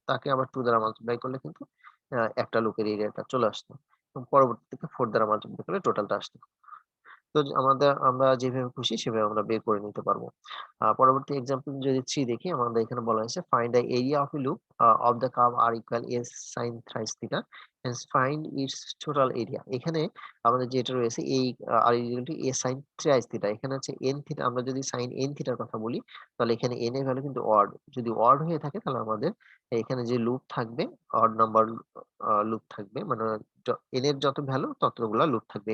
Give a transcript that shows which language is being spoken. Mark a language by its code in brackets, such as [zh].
[bn] তাকে আবার 2 দ্বারা মাল্টিপ্লাই করলে কিন্তু একটা লুপের এরিয়াটা চলে আসতো। এবং পরবর্তীতে 4 দ্বারা মাল্টিপ্লাই করলে টোটালটা আসতো। তো আমরা যেভাবে খুশি সেভাবে আমরা বের করে নিতে পারবো। পরবর্তী এক্সাম্পল যদি 3 দেখি আমাদের এখানে বলা হয়েছে [en] Find the area of a loop of the curve r equal s sin thrice theta hence find its total area। [bn] এখানে আমাদের যেটা রয়েছে এই r equal to a sin 3i theta, এখানে হচ্ছে n theta, আমরা যদি sin n theta র কথা বলি তাহলে এখানে n এর ভ্যালু কিন্তু অড, যদি অড হয়ে থাকে তাহলে আমাদের এখানে যে লুপ থাকবে অড নাম্বার লুপ থাকবে, মানে n এর যত ভ্যালু ততগুলা লুপ থাকবে।